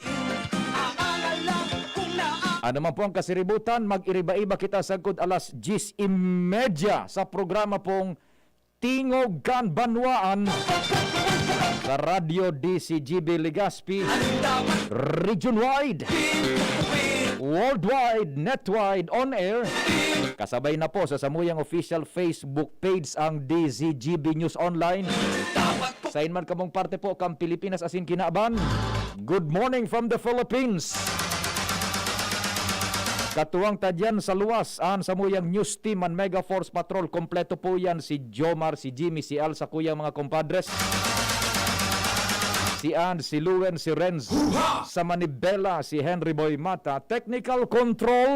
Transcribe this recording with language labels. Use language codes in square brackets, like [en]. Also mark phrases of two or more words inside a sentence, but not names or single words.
[tl] aangal lang kung [bik] Ano man po ang kasiributan, mag-iriba-iba kita sagkod alas 10:30 sa programa pong Tingog kan Banwaan sa Radio DCGB Legazpi, [en] region-wide, worldwide, net-wide, on-air. [bik] Kasabay na po sa samuyang [en] official Facebook page [bik] ang DCGB News Online. Sa inman kamong parte po kang Pilipinas asin kinaaban. [en] Good morning from the Philippines. [bik] Katuwang tadyan sa luwas, an sa muyang news team and Mega Force Patrol. Kompleto po yan, si Jomar, si Jimmy, si Al, sa kuyang mga compadres. Si Ann, si Luen, si Renz, sa Manibela, si Henry Boy Mata. [en] Technical control.